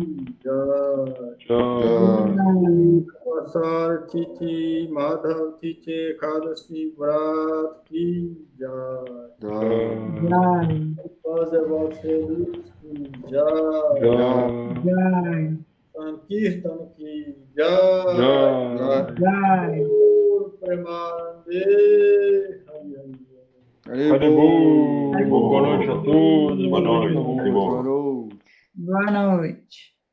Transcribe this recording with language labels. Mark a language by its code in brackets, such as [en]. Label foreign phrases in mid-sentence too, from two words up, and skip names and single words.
[hi] जय पसर तिथि माधव तिथि कदसी व्रत की जय जय संकीर्तन की जय प्रेमानन्दे हरि [pt] Boa noite a todos. Boa noite. Boa noite.